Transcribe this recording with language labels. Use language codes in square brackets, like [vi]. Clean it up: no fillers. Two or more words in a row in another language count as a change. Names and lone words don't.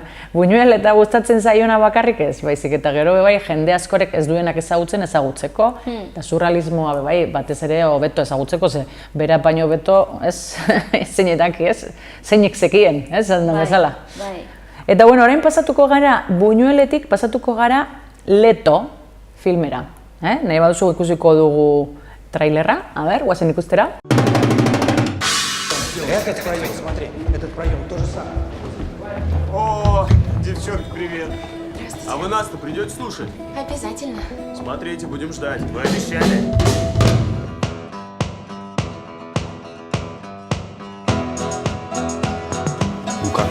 [eu] Buñuel eta gustatzen zaiona bakarrik ez, baizik eta gero bebai jende askorek ez duenak ezagutzeko, eta surrealismoa bebai batez ere hobeto ezagutzeko, ze bera baino hobeto ez zeinetak ez, zeinek zekien, ez, da bezala. Eta bueno, orain pasatuko gara, Buñueletik pasatuko gara Leto filmera. Nahi baduzu ikusiko dugu trailerra, [es] a ver, [eu] guazen ikustera. [ru] Этот проем, смотри, этот проем то же самое. О, девчонки, привет. А вы нас-то придете слушать? Обязательно. Смотрите, будем ждать. Вы обещали? Ну как?